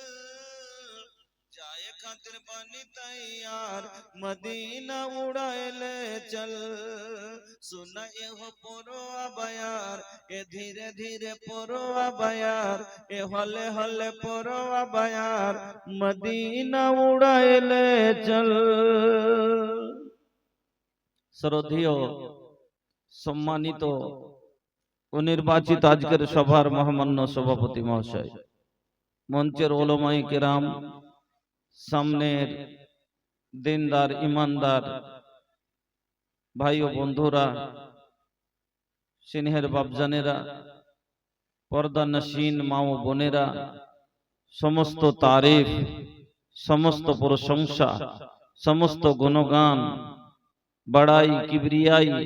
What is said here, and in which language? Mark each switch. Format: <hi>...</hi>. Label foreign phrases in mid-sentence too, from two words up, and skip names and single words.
<bho>जाए खातिर बानी तैयार मदीना उड़ाएले चल। सुनाए हो पुरवा बयार ए धीरे धीरे पुरवा बयार ए हले हले पुरवा बयार मदीना उड़ाएले चल।</bho> <bn>শ্রদ্ধেয় সম্মানিত ও নির্বাচিত আজকের সভার মহামান্য সভাপতি মহাশয়, মঞ্চের ওলামায়ে কেরাম, সামনের দিনদার ইমানদার ভাই ও বন্ধুরা, স্নেহের বাপজানেরা, পর্দা নশীন মা ও বোনেরা, সমস্ত তারিফ, সমস্ত প্রশংসা, সমস্ত গুণগান, বড়াই কিবরিয়াই</bn>